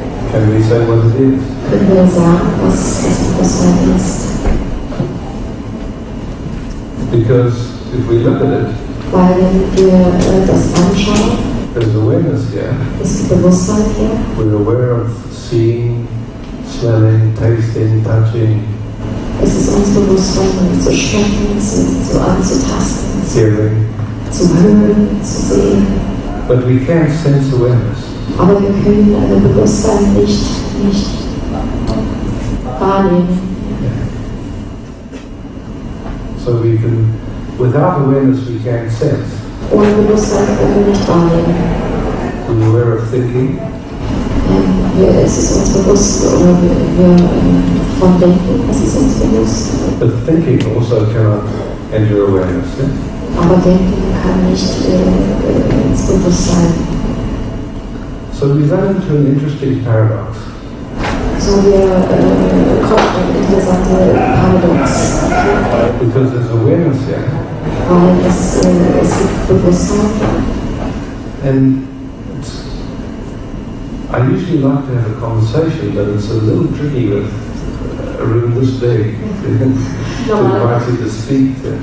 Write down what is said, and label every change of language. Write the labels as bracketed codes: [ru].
[en] Can we say what it is? [de] Können wir sagen, was das Bewusstsein ist? [en] Because if we look at it, [de] Weil wenn wir das anschauen, [en] There's awareness here. [de] Es gibt Bewusstsein hier. [en] We're aware of seeing, smelling, tasting, touching. [de] Es ist uns bewusst, zu schmecken, zu anzutasten, [en] Hearing. [de] zu hören, zu sehen. [en] But we can't sense awareness. [de] Aber wir können Bewusstsein nicht wahrnehmen. [en] So we can, without awareness, we can't sense. [de] Ohne Bewusstsein können wir nicht wahrnehmen. [en] We're aware of thinking. [de] Es ist uns bewusst, oder wir von Denken, es ist uns bewusst. [en] But thinking also cannot enter awareness. [de] Aber Denken kann nicht ins Bewusstsein. [en] So we run into an interesting paradox. [de] So wir kommen ein interessanter Paradox. [en] Because there's awareness here. [de] Weil es gibt Bewusstsein. [en] And I usually like to have a conversation, but it's a little tricky with a room this big to invite you to speak.